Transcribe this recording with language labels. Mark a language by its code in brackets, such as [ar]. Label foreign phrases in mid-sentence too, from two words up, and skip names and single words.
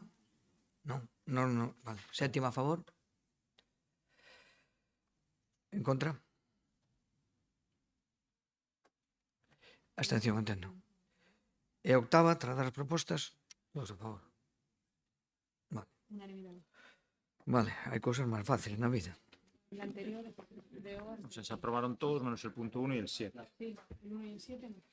[gl] Non, vale. Séptima a favor. En contra. Abstención, entendo. E a octava, tras as propostas, todos a favor. Vale. Vale, hai cousas máis fáciles na vida. [es] El anterior de horas. O sea, se aprobaron todos menos el punto 1 y el 7. Sí, el 1 y el 7 no.